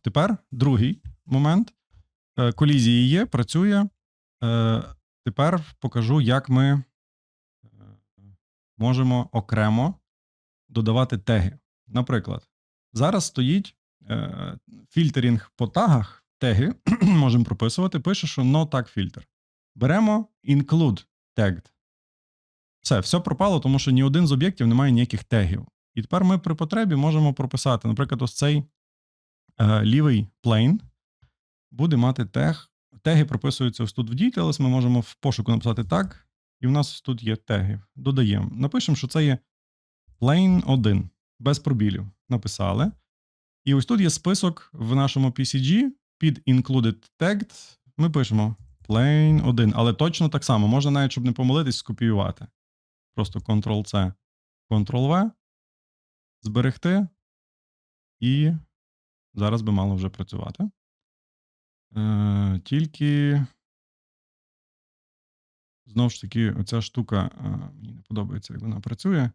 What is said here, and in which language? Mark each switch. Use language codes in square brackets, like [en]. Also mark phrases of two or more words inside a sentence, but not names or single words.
[uk] Тепер другий момент. Колізії є, працює. Тепер покажу, як ми можемо окремо додавати теги. Наприклад, зараз стоїть фільтерінг по тагах, теги можемо прописувати, пише, що [en] no tag filter. Беремо include tagged. [uk] Все пропало, тому що ні один з об'єктів не має ніяких тегів. І тепер ми при потребі можемо прописати, наприклад, ось цей лівий plane буде мати тег. Теги прописуються ось тут в Details, ми можемо в пошуку написати tag, і в нас тут є теги. Додаємо. Напишемо, що це є plane 1, без пробілів. Написали. І ось тут є список в нашому PCG, під [en] included tagged, [uk] ми пишемо plane 1, але точно так само, можна навіть, щоб не помилитись, скопіювати. Просто Ctrl-C, Ctrl-V, зберегти, і зараз би мало вже працювати. Тільки, знову ж таки, оця штука, мені не подобається, як вона працює.